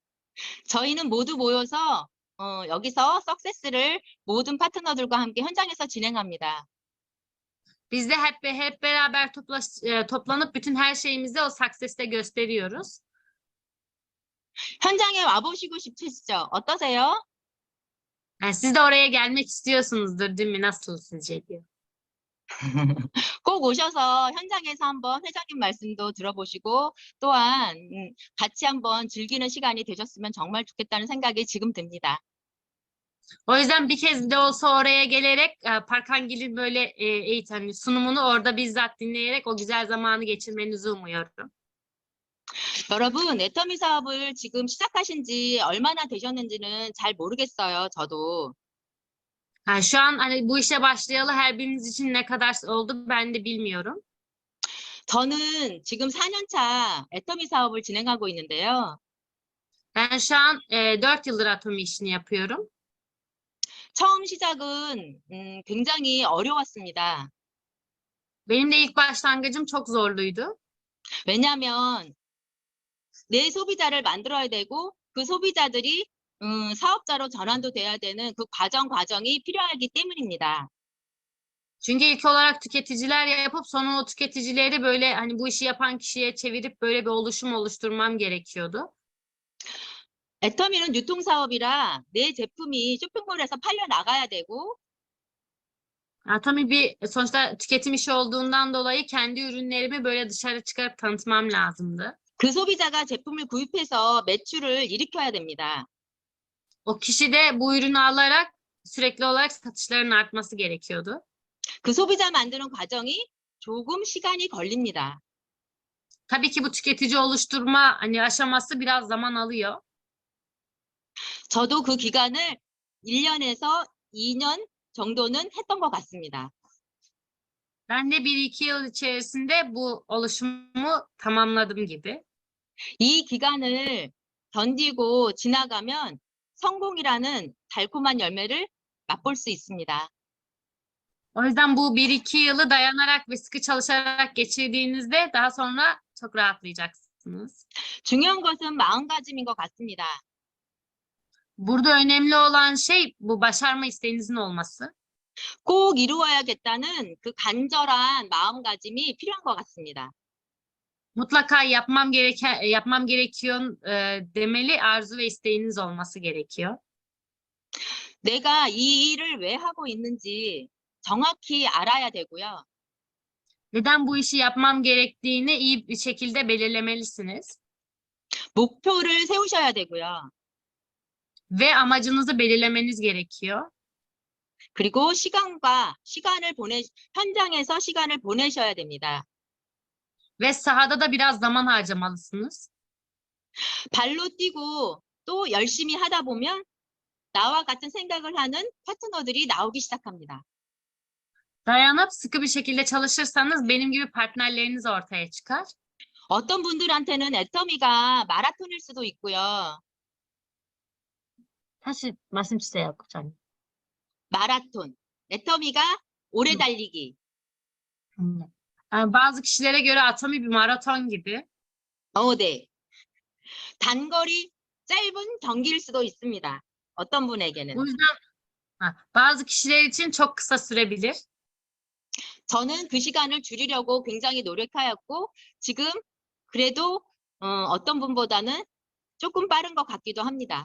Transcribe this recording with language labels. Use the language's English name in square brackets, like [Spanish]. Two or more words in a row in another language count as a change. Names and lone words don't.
[Korean] 저희는 모두 모여서 여기서 석세스를 모든 파트너들과 함께 현장에서 진행합니다. [Turkish] Biz de hep beraber toplanıp bütün her şeyimizi o success'te gösteriyoruz. [Korean] 현장에 와보시고 싶으시죠? 어떠세요? [Turkish] Yani siz de oraya gelmek istiyorsunuzdur, değil mi? Nasıl sizce diyor. [Korean] 꼭 오셔서 현장에서 한번 회장님 말씀도 들어보시고 또한 같이 한번 즐기는 시간이 되셨으면 정말 좋겠다는 생각이 지금 듭니다. [Turkish] O yüzden bir kez de olsa oraya gelerek Parkangil'in böyle eğitim sunumunu orada bizzat dinleyerek o güzel zamanı geçirmenizi umuyorum. [Korean] 여러분, 애터미 사업을 지금 시작하신 지 얼마나 되셨는지는 잘 모르겠어요, 저도. [Turkish] Yani şu an hani bu işe başlayalı her biriniz için ne kadar oldu ben de bilmiyorum. [Korean] 저는 지금 4년 차 애터미 사업을 진행하고 있는데요. [Turkish] Ben şu an 4 yıldır Atomi işini yapıyorum. [Korean] 처음 시작은 굉장히 어려웠습니다. [Turkish] Benim de ilk başlangıcım çok zorluydu. [Korean] 왜냐하면 내 소비자를 만들어야 되고 그 소비자들이 사업자로 전환도 돼야 되는 그 과정이 필요하기 때문입니다. [Turkish] Çünkü ilk olarak tüketiciler yapıp sonra o tüketicileri böyle hani bu işi yapan kişiye çevirip böyle bir oluşum oluşturmam gerekiyordu. [Korean] 애터미는 유통사업이라 내 제품이 쇼핑몰에서 팔려 나가야 되고 [Turkish] Atomi sonuçta tüketim işi olduğundan dolayı kendi ürünlerimi böyle dışarı çıkarıp tanıtmam lazımdı. [Korean] 그 소비자가 제품을 구입해서 매출을 일으켜야 됩니다. [Turkish] O kişi de bu ürünü alarak sürekli olarak satışların artması gerekiyordu. [Korean] 그 소비자 만드는 과정이 조금 시간이 걸립니다. [Turkish] Tabii ki bu tüketici oluşturma hani aşaması biraz zaman alıyor. [Korean] 저도 그 기간을 1년에서 2년 정도는 했던 것 같습니다. [Turkish] Ben de 1-2 yıl içerisinde bu oluşumu tamamladım gibi. [Korean] 이 기간을 견디고 지나가면 성공이라는 달콤한 열매를 맛볼 수 있습니다. [Turkish] O yüzden bu 1-2 yılı dayanarak ve sıkı çalışarak geçirdiğinizde daha sonra çok rahatlayacaksınız. [Korean] 중요한 것은 마음가짐인 것 같습니다. [Turkish] Burada önemli olan şey bu başarma isteğinizin olması. [Korean] 꼭 이루어야겠다는 그 간절한 마음가짐이 필요한 것 같습니다. [Turkish] Mutlaka yapmam gerekiyor demeli arzu ve isteğiniz olması gerekiyor. [Korean] 내가 이 일을 왜 하고 있는지 정확히 알아야 되고요. [Turkish] Neden bu işi yapmam gerektiğini iyi bir şekilde belirlemelisiniz. [Korean] 목표를 세우셔야 되고요. [Turkish] Ve amacınızı belirlemeniz gerekiyor. [Korean] 그리고 현장에서 시간을 보내셔야 됩니다. [Turkish] Ve sahada da biraz zaman harcamalısınız. [Korean] 발로 뛰고 또 열심히 하다 보면 나와 같은 생각을 하는 파트너들이 나오기 시작합니다. [Turkish] Dayanıp sıkı bir şekilde çalışırsanız benim gibi partnerleriniz ortaya çıkar. [Korean] 어떤 분들한테는 애터미가 마라톤일 수도 있고요. 다시 말씀 주세요, 국장님. 마라톤. 애터미가 오래 달리기. [Turkish] Yani bazı kişilere göre Atomi bir maraton gibi. [Korean] 네. 단거리 짧은 경기일 수도 있습니다. 어떤 분에게는. [Turkish] O yüzden bazı kişiler için çok kısa sürebilir. [Korean] 저는 그 시간을 줄이려고 굉장히 노력하였고 지금 그래도 어떤 분보다는 조금 빠른 것 같기도 합니다.